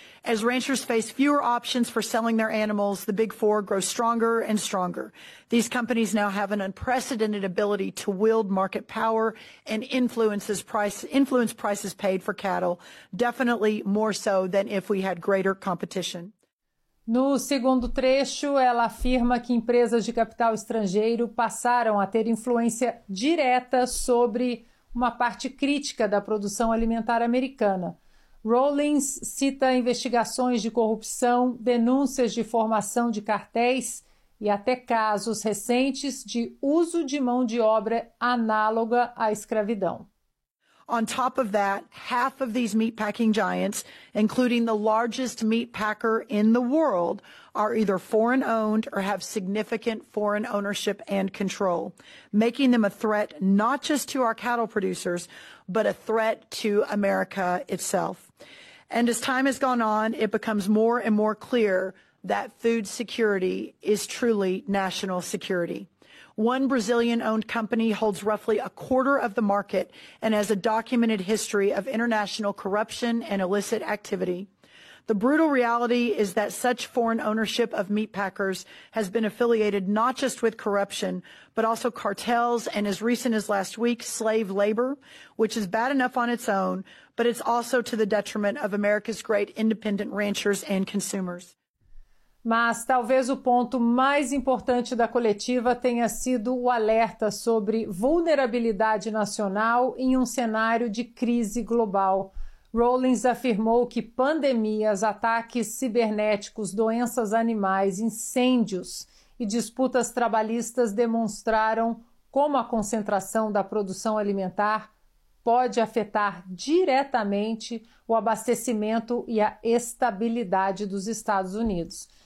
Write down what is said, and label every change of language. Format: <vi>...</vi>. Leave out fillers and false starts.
<en>As ranchers face fewer options for selling their animals, the Big Four grow stronger and stronger. These companies now have an unprecedented ability to wield market power and influence prices paid for cattle, definitely more so than if we had greater competition.</en> <pt>No segundo trecho, ela afirma que empresas de capital estrangeiro passaram a ter influência direta sobre uma parte crítica da produção alimentar americana. Rawlings cita investigações de corrupção, denúncias de formação de cartéis e até casos recentes de uso de mão de obra análoga à escravidão.</pt> <en>On top of that, half of these meatpacking giants, including the largest meat packer in the world, are either foreign-owned or have significant foreign ownership and control, making them a threat not just to our cattle producers, but a threat to America itself. And as time has gone on, it becomes more and more clear that food security is truly national security. One Brazilian-owned company holds roughly a quarter of the market and has a documented history of international corruption and illicit activity. The brutal reality is that such foreign ownership of meat packers has been affiliated not just with corruption, but also cartels and, as recent as last week, slave labor, which is bad enough on its own, but it's also to the detriment of America's great independent ranchers and consumers.</en> <pt>Mas talvez o ponto mais importante da coletiva tenha sido o alerta sobre vulnerabilidade nacional em um cenário de crise global. Rawlings afirmou que pandemias, ataques cibernéticos, doenças animais, incêndios e disputas trabalhistas demonstraram como a concentração da produção alimentar pode afetar diretamente o abastecimento e a estabilidade dos Estados Unidos.</pt>